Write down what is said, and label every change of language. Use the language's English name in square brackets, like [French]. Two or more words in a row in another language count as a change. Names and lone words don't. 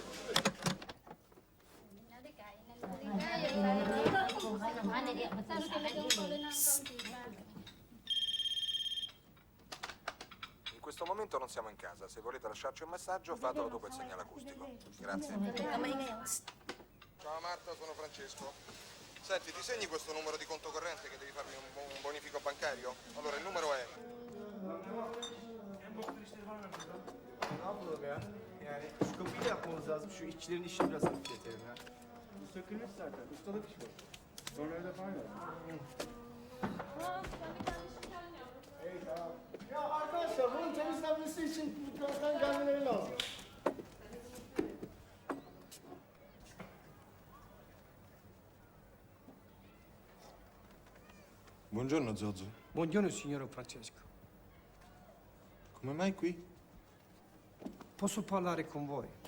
[Italian] In questo momento non siamo in casa. Se volete lasciarci un messaggio, fatelo dopo il segnale acustico. Grazie. Ciao Marta, sono Francesco. Senti, ti segni questo numero di conto corrente che devi farmi un bonifico bancario? Allora, il numero è... [Turkish] Ne yapalım ya? Yani şu kapıyı da yapmamız lazım. Şu işçilerin işini biraz hafifletelim ya. Bu sökülmüş zaten. Ustalık iş bu. Sonra öyle falan yap. Ya arkadaşlar bunun temizlenmesi için mutlaka gelmeleri lazım. [Italian] Buongiorno Zozzo. Buongiorno signor Francesco. Come mai qui? Posso parlare con voi?